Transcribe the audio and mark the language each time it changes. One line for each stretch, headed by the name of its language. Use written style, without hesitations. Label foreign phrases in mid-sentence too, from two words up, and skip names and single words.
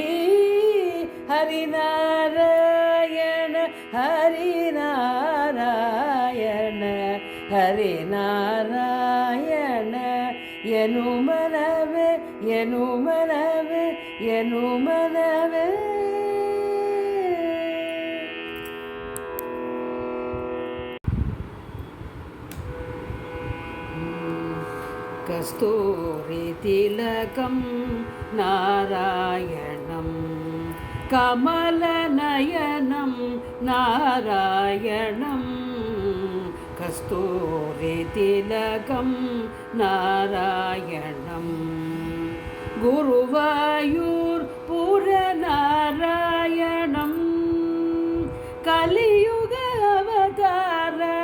Sanskrit: ಹರಿನಾರಾಯಣ ಹರಿನಾರಾಯಣ ಹರಿನಾರಾಯಣ
Kannada: ಎನು ಮನವೇ ಎನು ಮನವೇ ಎನು ಮನವೇ
Sanskrit: कस्तूरि तिलकं नारायणं कमलनयनं नारायणं कस्तूरितिलकं नारायणं गुरुवायूर्पुरनारायणं कलियुग अवतार